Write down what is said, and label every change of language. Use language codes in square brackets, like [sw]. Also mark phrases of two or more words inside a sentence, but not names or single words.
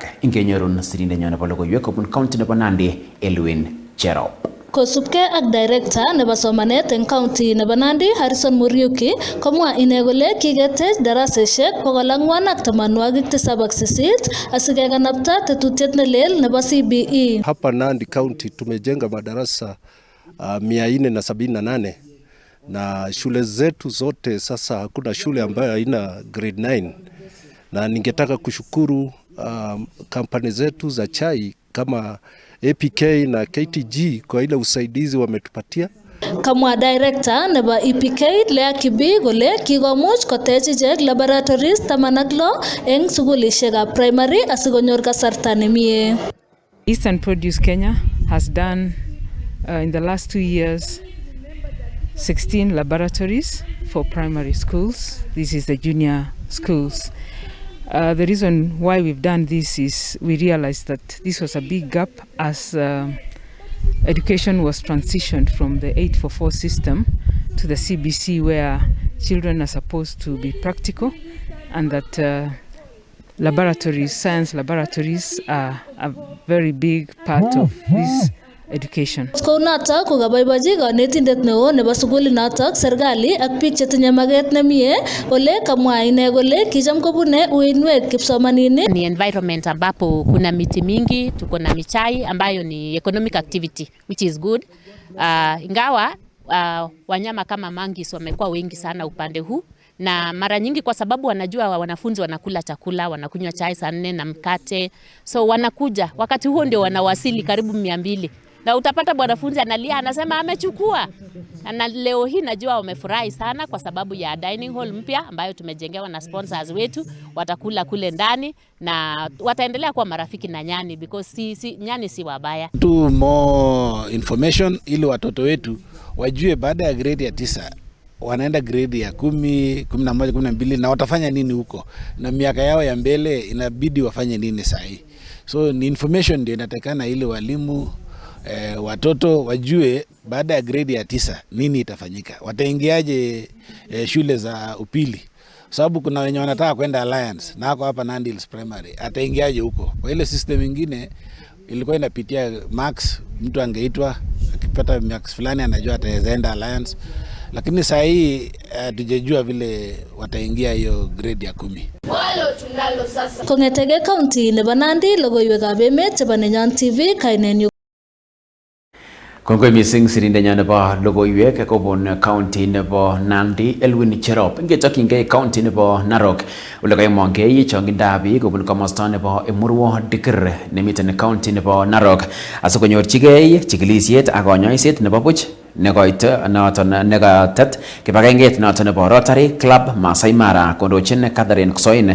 [kln] Ingenyorun sirindenyo nebo logoiwek kobun county nebo Nandi Elwin Cherop. Kosubkei ak director nebo somanet en county nebo Nandi Harrison Muriuki komwa ine kole kiketech daraseshek 478 asikekanapta tetutiet nelel nebo CBE. [sw] Hapa Nandi County tumejenga madarasa 478 na shule zetu zote sasa hakuna shule ambayo haina grade 9, na ningetaka kushukuru kampani zetu za chai kama APK na KTG kwa ile usaidizi wametupatia. [kln] Kamwa director nebo EPK Lea Kibi kole kikomuch kotech ichek laboratories 16 eng sukulishekab primary asikonyor kasarta nemie. [en] Eastern Produce Kenya has done in the last 2 years 16 laboratories for primary schools. This is the junior schools. The reason why we've done this is we realized that this was a big gap as education was transitioned from the 844 system to the CBC, where children are supposed to be practical, and that laboratories, science laboratories are a very big part of this education. [kln] Kounata kokaboibochi kanetindet neo nebo sukulinotok serikali ak biik chetinye maget nemie ole kamwa ine kole kicham kobune uinwek kipsomaninik. [sw] Ni environment ambapo kuna miti mingi, tuko na michai ambayo ni [en] economic activity which is good. [sw] Ingawa wanyama kama monkeys wamekuwa wengi sana upande huu, na mara nyingi kwa sababu wanajua wanafunzi wanakula chakula, wanakunywa chai saa 4 na mkate, so wanakuja wakati huo ndio wanawasili karibu 200. Na utapata mwanafunzi analia anasema amechukua. Na leo hii najua wamefurahi sana kwa sababu ya [en] dining hall [sw] mpya ambayo tumejengewa na sponsors wetu. Watakula kule ndani na wataendelea kuwa marafiki na nyani because nyani si wabaya. [en] More information [sw] ili watoto wetu wajue baada ya grade ya 9 wanaenda grade ya 10, 11, 12 na watafanya nini huko, na miaka yao ya mbele inabidi wafanye nini sahi. So ni information ndio inatakana ili walimu watoto wajue baada ya grade ya 9 nini itafanyika, wataingiaje shule za upili, sababu kuna wenye wanataka kwenda Alliance na hako hapa Nandi Hills Primary, ataingiaje huko? Kwa ile system nyingine ilikuwa inapitia max, mtu angeitwa akipata max fulani anajua ataenda Alliance, lakini saa hii tujejua vile wataingia hiyo grade ya 10. [kln] Kong'etege county nebo Nandi, logoiwekab emet chebo Nenyon TV, kainenyu Kongoi missing sirindenyo nebo logoiwek kobun county nebo Nandi Elwin Cherop. Ngetokyingei county nebo Narok ole kaimongei chongindab biik kobun komosta nebo Emurwo Dikir nemiten county nebo Narok asikonyorchigei chikilisiet ak konyoiset nebo buch nekoit noton nekatet kibagengeit noton nebo Rotary Club Masai Mara kondochin Catherine Ksoin.